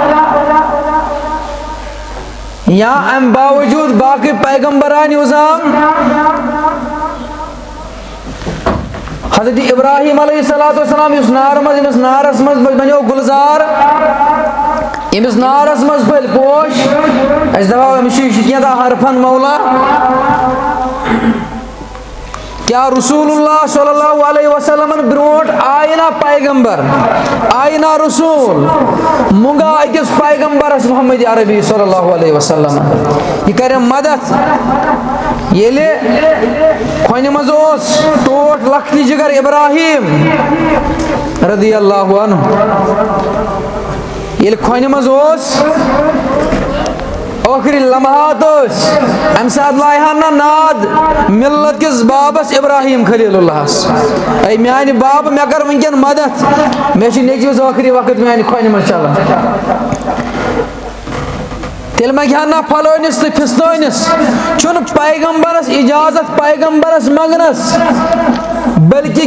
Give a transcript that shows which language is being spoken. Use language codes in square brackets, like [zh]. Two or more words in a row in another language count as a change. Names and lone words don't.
[ks] یا امہِ باوجوٗد باقٕے پیغمبرانہِ عظام حضرت ابراہیم [ar] علیہ السلام [ks] یُس نارٕ منٛز ییٚمِس نارس منٛز بنیو گُلزار ییٚمِس نارس منٛز پھٔلۍ پوش أسۍ دپاو أمِس چھُ کینٛژھا حرفن مولا کیا رسول اللہ [ar] صلی اللہ علیہ وسلم [ks] برونٹ آیہِ نا پیغمبر آیہِ نا رسول منگا أکِس پیغمبرس محمد عربی [ar] صلی اللہ علیہ وسلم [ks] یہ کریم مدد ییٚلہِ کھۄنہِ منٛز اوس ٹوٹھ لختی جگر ابراہیم [ar] رضی اللہ عنہ [ks] ییٚلہِ کھۄنہِ منٛز اوس ٲخری لمحات ٲسۍ امہِ ساتہٕ لایہِ ہن نہ ناد ملت کِس بابس ابراہیم خلیل اللہس اے میانہِ بابہٕ مےٚ کر وٕنکٮ۪ن مدد مےٚ چھُ نیٚچوِس ٲخری وقت میانہِ کھۄنہِ منٛز چلان تیٚلہِ منٛگہِ ہن نہ پھلٲنِس تہٕ فِستٲنِس چھُنہٕ پیغمبرس اجازت پیغمبرس منٛگنس بلکہ